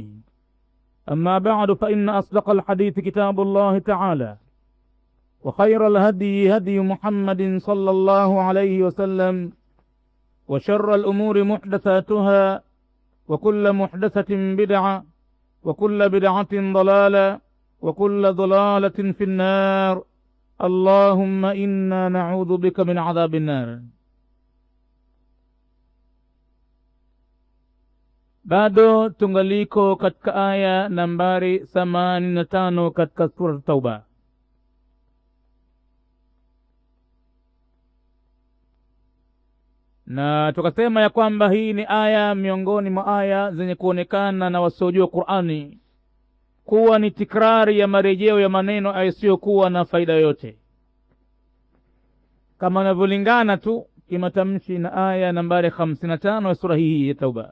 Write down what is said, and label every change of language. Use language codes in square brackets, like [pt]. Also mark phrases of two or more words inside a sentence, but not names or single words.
[ar] أما بعد، فإن أصدق الحديث كتاب الله تعالى، وخير الهدي هدي محمد صلى الله عليه وسلم، وشر الأمور محدثاتها، وكل محدثة بدعة، وكل بدعة ضلالة، وكل ضلالة في النار. اللهم إنا نعوذ بك من عذاب النار. [sw] Bado tungaliko katika aya nambari 85 katika sura Tauba. Na tukasema ya kwamba hii ni aya miongoni mwa aya zenye kuonekana na wasiojua Qur'ani kuwa ni tikrari ya marejeo ya maneno yasiyokuwa na faida yoyote, kama inavyolingana tu kimatamshi na aya nambari 55 ya sura hii ya Tauba.